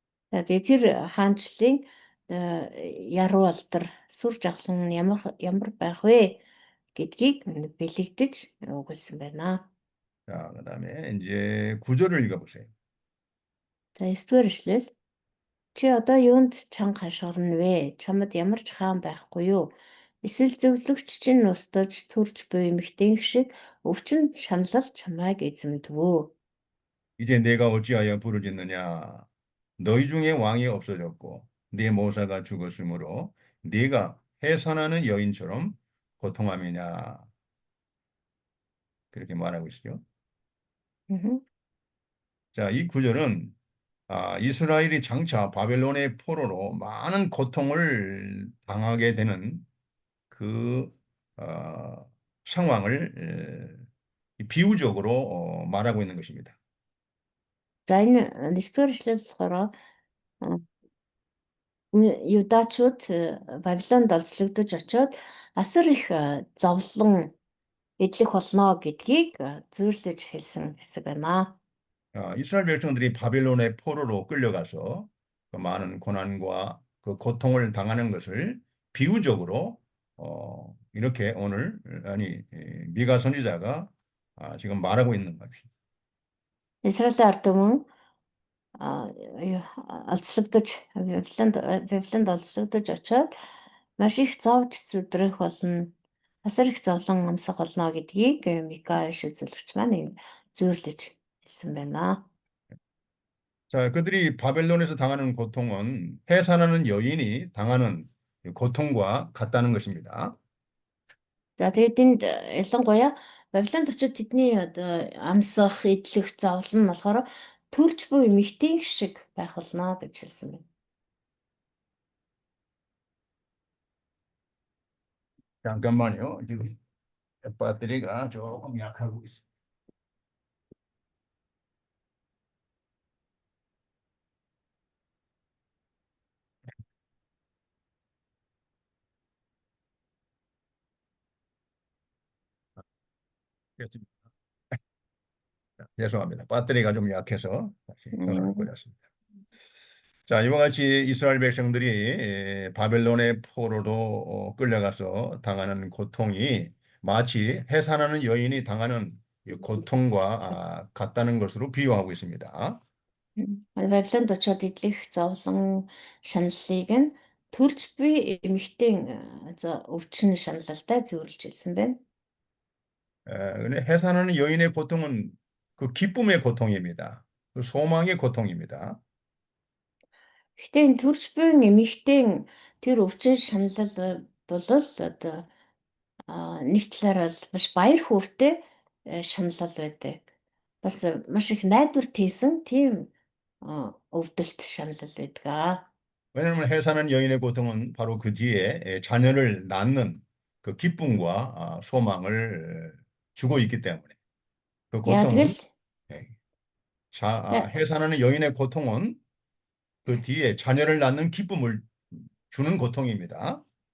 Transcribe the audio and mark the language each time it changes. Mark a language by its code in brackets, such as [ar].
[mn] За тэгээд тэр хаанчлалын яруу алдар сүр жавхлан ямар байх вэ гэдгийг бэлэгдэж өгүүлсэн байна. [ko] 자, 그다음에 이제 9절을 읽어보세요. [mn] За 9-р эшлэл. Чи одоо юунд чанга хашгирна вэ? Чамд ямар ч хаан байхгүй юу? Эсвэл зөвлөгч чинь устдаж төрж буй эмэгтэй шиг өвчин шаналл чамайг эзэмдвөө. [ko] 이제 내가 어찌하여 부르짖느냐? 너희 중에 왕이 없어졌고 네 모사가 죽었으므로 네가 해산하는 여인처럼 고통함이냐? 그렇게 말하고 있어요. Мгм. 자, 이 구절은 이스라엘이 장차 바벨론의 포로로 많은 고통을 당하게 되는 그 상황을 비유적으로 말하고 있는 것입니다. [mn] За энэ 9-р эшлэл болохоор Юдачууд Вавилонд олзлогдож очоод асар их зовлон эдлэх болно гэдгийг зөвлөж хэлсэн хэсэг байна. [ko] 이스라엘 백성들이 바벨론의 포로로 끌려가서 그 많은 고난과 그 고통을 당하는 것을 비유적으로 이렇게 오늘 미가 선지자가 지금 말하고 있는 것입니다. [mn] Израилийн ард түмэн олзлогдож Вавилонд олзлогдож очоод маш их зовж зүдрэх болно. Асар их зовлон амсах болно гэдгийг Мика шийдвэрлэгч маань зөвлөж хэлсэн байна. [ko] 자, 그들이 바벨론에서 당하는 고통은 해산하는 여인이 당하는 고통과 같다는 것입니다. [mn] За тэгээд энд ялангуяа Вавилонд очиж тэдний одоо амсах, идэлх, зовлон нь болохоор төрж буй эмэгтэй шиг байх болно гэж хэлсэн байна. [ko] 잠깐만요. 지금 배터리가 조금 약하고 있어요. 됐습니다. 죄송합니다. 배터리가 좀 약해서 다시 전화를 걸렸습니다. 자, 이와 같이 이스라엘 백성들이 바벨론의 포로로 끌려가서 당하는 고통이 마치 해산하는 여인이 당하는 이 고통과 같다는 것으로 비유하고 있습니다. [mn] Вавилонд очоод идэлх, зовлон, шаналлыг нь төрж буй эмэгтэй өвчин шаналлалтай зөвөрлж хэлсэн байна. [ko] 근데 해산하는 여인의 고통은 그 기쁨의 고통입니다. 그 소망의 고통입니다. [mn] Гэхдээ энэ төрж буй эмэгтэй тэр өвчин шаналл бол одоо нэг талаараа маш баяр хөөртэй шаналл байдаг. Бас маш их найдвар тээсэн тийм өвдөлт шаналл байдаг. [ko] 왜냐하면 해산하는 여인의 고통은 바로 그 뒤에 자녀를 낳는 그 기쁨과 소망을 주고 있기 때문에 그 Яа 고통은 тэгэл 해산하는 여인의 고통은 그 뒤에 자녀를 낳는 기쁨을 주는 고통입니다.